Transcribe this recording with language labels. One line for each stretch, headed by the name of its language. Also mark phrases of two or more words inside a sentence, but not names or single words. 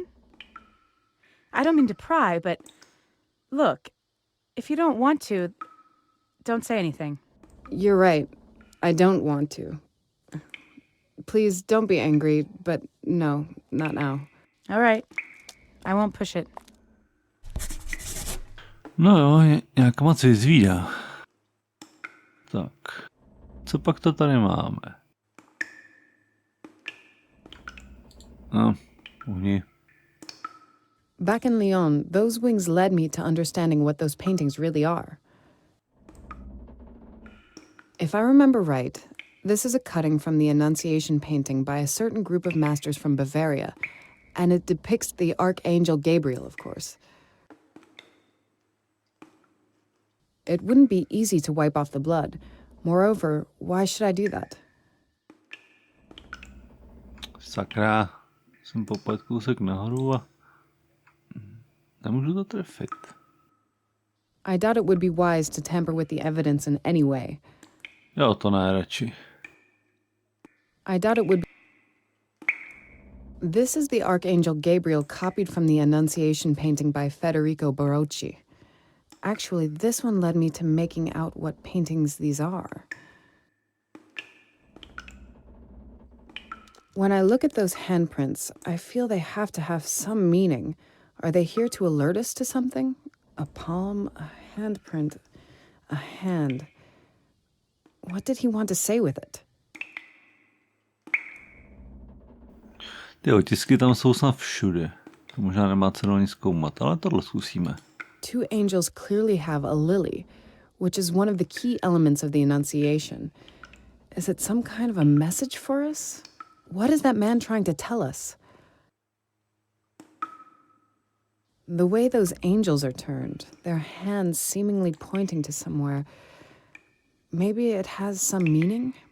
English: I don't mean to pry, but look, if you don't want to, don't say anything. You're right. I don't want to. Please don't be angry, but no, not now. All right. I won't push it.
Czech: No jo, nějak moc vyzvídá. Tak, co pak to tady máme? No, uhni.
English: Back in Lyon, those wings led me to understanding what those paintings really are. If I remember right, this is a cutting from the Annunciation painting by a certain group of masters from Bavaria, and it depicts the Archangel Gabriel, of course. It wouldn't be easy to wipe off the blood. Moreover, why should I do that?
Czech: Sakra, jsem popad kousek nahoru a nemůžu to trefit.
English: I doubt it would be wise to tamper with the evidence in any way.
Czech: Jo, to ne, radši.
English: I doubt it would be... This is the Archangel Gabriel copied from the Annunciation painting by Federico Barocci. Actually, this one led me to making out what paintings these are. When I look at those handprints, I feel they have to have some meaning. Are they here to alert us to something? A palm, a handprint, a hand. What did he want to say with it?
Czech: Ty otisky tam jsou snad všude. To možná nemá cenu ani zkoumat, ale tohle zkusíme.
English: 2 angels clearly have a lily, which is one of the key elements of the Annunciation. Is it some kind of a message for us? What is that man trying to tell us? The way those angels are turned, their hands seemingly pointing to somewhere, maybe it has some meaning?